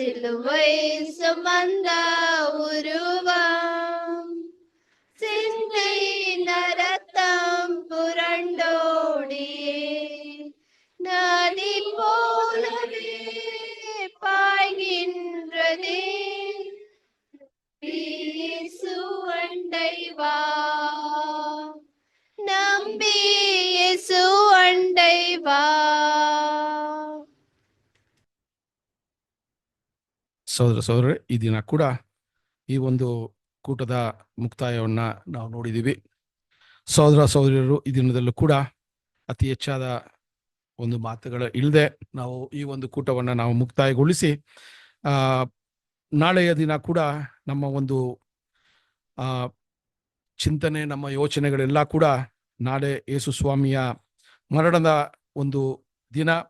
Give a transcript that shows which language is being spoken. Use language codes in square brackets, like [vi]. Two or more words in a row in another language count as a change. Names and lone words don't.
[ta] அறுவை சுமந்த உருவம் சிந்தை நரத்தம் புரண்டோடியே நதி போலவே பாய்கின்றதே இயேசு அண்டை வா நம்பி இயேசு அண்டை வா. [kn] ಸಹೋದರರೇ, ಈ ದಿನ ಕೂಡ ಈ ಒಂದು ಕೂಟದ ಮುಕ್ತಾಯವನ್ನ ನಾವು ನೋಡಿದ್ದೀವಿ. ಸಹೋದರಿಯರು, ಈ ದಿನದಲ್ಲೂ ಕೂಡ ಅತಿ ಹೆಚ್ಚಾದ ಒಂದು ಮಾತುಗಳ ಇಲ್ಲದೆ ನಾವು ಈ ಒಂದು ಕೂಟವನ್ನ ನಾವು ಮುಕ್ತಾಯಗೊಳಿಸಿ ನಾಳೆಯ ದಿನ ಕೂಡ ನಮ್ಮ ಒಂದು ಚಿಂತನೆ, ನಮ್ಮ ಯೋಚನೆಗಳೆಲ್ಲ ಕೂಡ ನಾಳೆ ಯೇಸು ಸ್ವಾಮಿಯ ಮರಣದ ಒಂದು ದಿನ.